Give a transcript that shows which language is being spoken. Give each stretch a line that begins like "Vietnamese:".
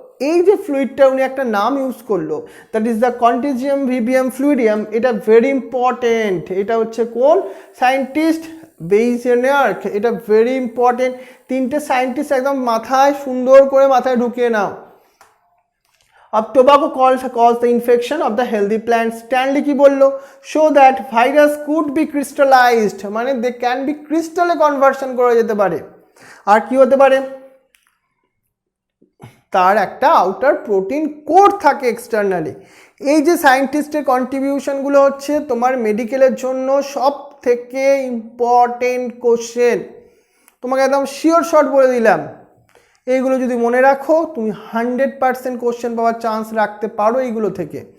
Bangla: এই যে ফ্লুইডটা উনি একটা নাম ইউজ করলো, দ্যাট ইজ দ্য কন্টিজিয়াম ভিভিয়াম ফ্লুইডিয়াম, এটা
English: Very important.
Bangla: এটা হচ্ছে কোন সায়েন্টিস্ট? বেইজেনার্ক। এটা
English: Very important.
Bangla: তিনটে সায়েন্টিস্ট একদম মাথায় সুন্দর করে মাথায় ঢুকিয়ে নাও।
English: of tobacco cause the infection of the healthy plants.
Bangla: Stanley কি বললো?
English: show that virus could be crystallized,
Bangla: মানে
English: they can be crystal
Bangla: A conversion করা যেতে পারে। আর কি হতে পারে? তার একটা আউটার প্রোটিন কোড থাকে এক্সটার্নালি। এই যে সায়েন্টিস্টের কন্ট্রিবিউশনগুলো হচ্ছে তোমার মেডিকেলের জন্য সব থেকে ইম্পর্টেন্ট কোশ্চেন। তোমাকে একদম শিওর শট বলে দিলাম, এইগুলো যদি মনে রাখো তুমি 100% কোশ্চেন পাওয়ার চান্স রাখতে পারো এইগুলো থেকে।